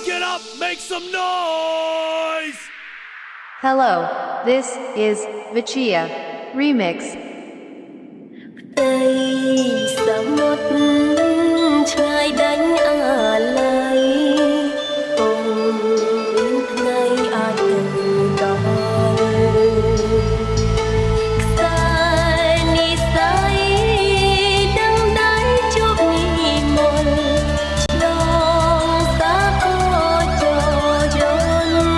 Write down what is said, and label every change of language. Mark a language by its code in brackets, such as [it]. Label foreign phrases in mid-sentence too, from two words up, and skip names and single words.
[en] up, make some noise! Hello, this is Vichia Remix. [km] ផ្ទៃសមុទ្រឆ្ងាយដាច់អាឡ័យគង់មានថ្ងៃអាចទៅដល់ខ្សែនិស័យដឹងដៃជួបនិមន្តឆ្លងសាគរចរយន្ត